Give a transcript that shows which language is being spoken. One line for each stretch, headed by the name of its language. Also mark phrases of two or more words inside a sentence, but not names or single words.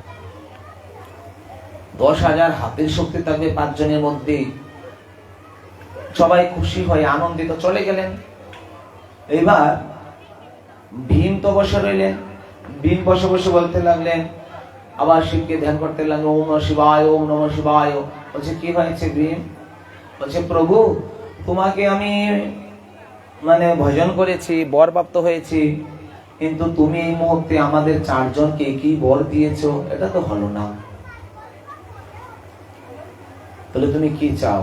Bangla: 10,000 হাতির শক্তি থাকবে 5 জনের মধ্যে। সবাই খুশি হয়ে আনন্দিত চলে গেলেন। এবার ভীম তো বসে রইলেন, ভীম বসে বসে বলতে লাগলেন, আবার শিবকে ধ্যান করতে লাগলেন,
Sanskrit: ওম নমঃ শিবায়, ওম নমঃ শিবায়।
Bangla: বলছে কি হয়েছে ভীম? বলছে প্রভু, তোমাকে আমি ভজন করেছি, বরপ্রাপ্ত হয়েছি, কিন্তু তুমি এই মুহূর্তে আমাদের 4 জনকে কি বর দিয়েছো, এটা তো হলো না। তাহলে তুমি কি চাও?